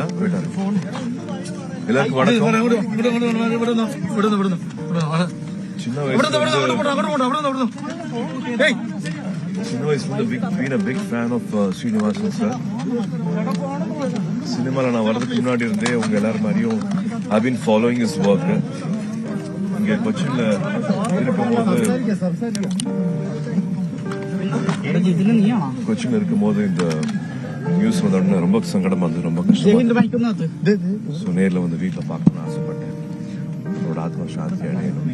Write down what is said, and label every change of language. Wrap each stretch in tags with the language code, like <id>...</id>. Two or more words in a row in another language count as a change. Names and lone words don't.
<ta>எல்லாருக்கும் சின்ன வயசு</ta> <en>been a big fan of ശ്രീനിവാസൻ സാർ.</en> <ta>சினிமால நான் வரதுக்கு முன்னாடி இருந்தே உங்க எல்லாரும் மாதிரியும்</ta> <en>I been following his work.</en> <ta>இங்க கொச்சின்ல இருக்கும்போது இந்த நியூஸ் வந்த உடனே ரொம்ப சங்கடமா இருந்தது, ரொம்ப கஷ்டமா. நேர்ல வந்து வீட்டுல பார்க்கணும்னு ஆசைப்பட்டேன். அவரோட ஆத்மா சாந்தி அடையணும்.</ta>